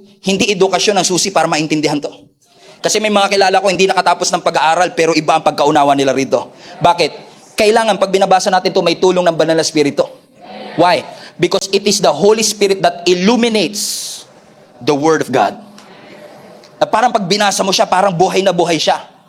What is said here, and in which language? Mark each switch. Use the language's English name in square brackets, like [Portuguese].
[Filipino] Hindi edukasyon ang susi para maintindihan to. Kasi may mga kilala ko hindi nakatapos ng pag-aaral pero iba ang pagkaunawa nila rito. Bakit? Kailangan pag binabasa natin to may tulong ng Banal na Espiritu. [English] Why? Because it is the Holy Spirit that illuminates the Word of God. [Filipino] Na parang pag binasa mo siya, parang buhay na buhay siya.